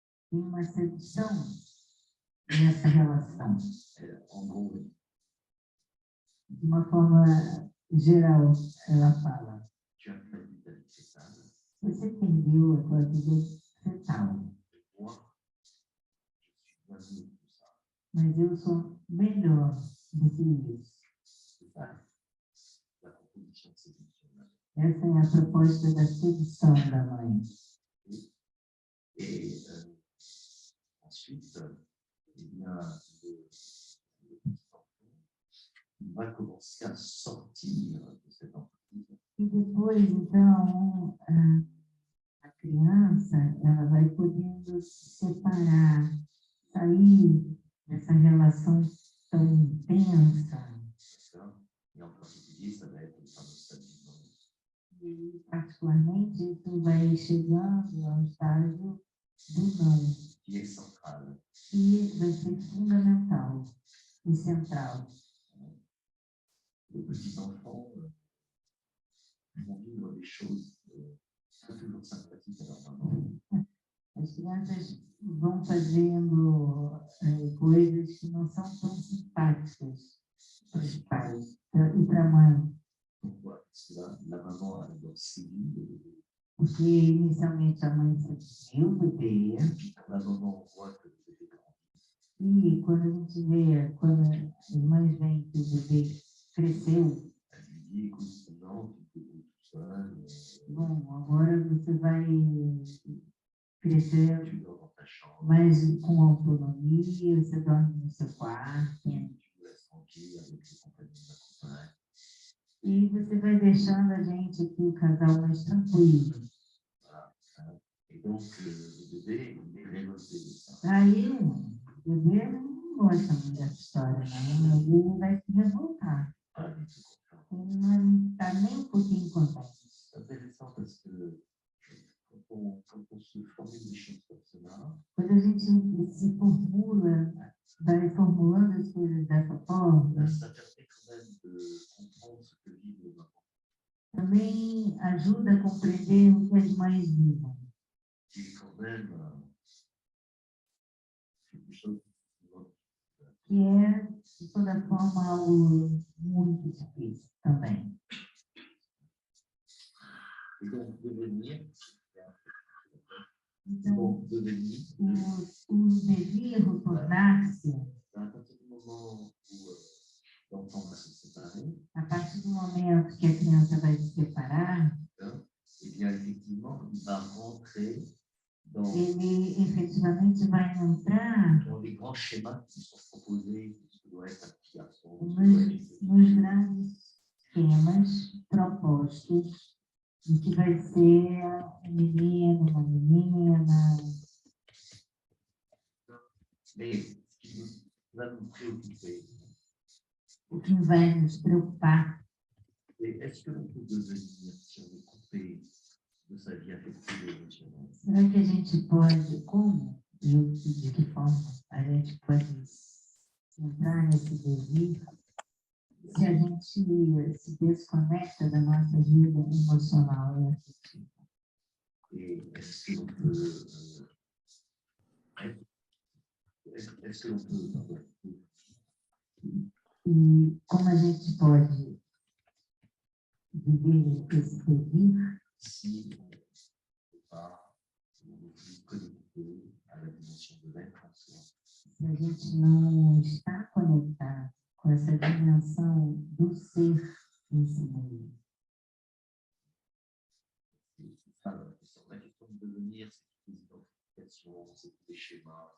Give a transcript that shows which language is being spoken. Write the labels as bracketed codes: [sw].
[pt] Tem uma sedução nessa relação. [fr] En gros, [pt] De uma forma geral, ela fala: [fr] tu as perdu ta vie fétale. [pt] você perdeu a tua vida fetal, [fr] Moi, je suis venu de tout ça. [pt] mas eu sou melhor do que isso. [fr] C'est ça, la proposition de séduction. [pt] Essa é a proposta da sedução da mãe. [fr] Et ensuite, eh bien, le petit enfant va commencer à sortir de cette emprise. [pt] E depois, então, a criança ela vai podendo se separar, sair dessa relação tão intensa. [fr] D'accord? Et en particulier, ça va être le fameux stade du non. [pt] E, particularmente, isso vai chegando ao estágio do não, [fr] Qui est central. [pt] que vai ser fundamental e central. [fr] Les petits enfants vont vivre des choses pas toujours sympathiques à leur maman. [pt] As crianças vão fazendo coisas que não são tão simpáticas para os pais e para a mãe. [fr] Pourquoi? Parce que la maman, elle doit séduire le bébé. [pt] Porque inicialmente a mãe seduziu o bebê, [fr] Et puis quand la maman voit que le bébé grandit, [pt] e quando a gente vê, quando as mães veem que o bebê cresceu, [fr] elle lui dit, écoute, non, tu te débrouilles tout seul, [pt] bom, agora você vai crescer [fr] tu dors dans ta chambre, [pt] mais com autonomia, você dorme no seu quarto, [fr] tu me laisses tranquille avec les compagnons de ma compagne. [pt] e você vai deixando a gente aqui, o casal, mais tranquilo. [fr] Voilà. Et donc, le bébé, il est révolté de ça. [pt] Aí, o bebê não gosta muito dessa história, não. O bebê vai se revoltar. [fr] Pas du tout content. [pt] Ele não está nem um pouquinho contente. [fr] C'est intéressant parce que quand on se formule des choses comme cela, [pt] Quando a gente se formula, vai formulando as coisas dessa forma, [fr] ça permet quand même de comprendre ce que vivent les mamans. [pt] também ajuda a compreender o que as mães vivem. [fr] Qui est quand même quelque chose [pt] Que é, de toda forma, algo muito difícil também. [fr] et donc devenir, [pt] Então, [fr] donc devenir, [pt] o devir, o tornar-se, [fr] à partir du moment où l'enfant va se séparer, [pt] a partir do momento que a criança vai se separar, [fr] eh bien effectivement, il va rentrer dans [pt] ele efetivamente vai entrar [fr] les grands schémas qui sont proposés de ce que doit être un petit garçon, de ce que doit être une petite [pt] nos grandes temas propostos, de que vai ser um menino, uma menina. [fr] Mais ce qui va nous préoccuper, [pt] O que vai nos preocupar [fr] c'est est-ce que l'on peut devenir, si on est coupé de sa vie affective et émotionnelle, [pt] será que a gente pode, como e de que forma a gente pode entrar nesse devir se a gente se desconecta da nossa vida emocional e afetiva? [fr] et est-ce que l'on peut être est-ce que l'on peut... [pt] E como a gente pode viver esse devir [fr] si on ne peut pas nous connecter à la dimension de l'être en soi? [pt] se a gente não está conectado com essa dimensão do ser em si mesmo? [fr] C'est ça la question de devenir, c'est des identifications, c'est des schémas.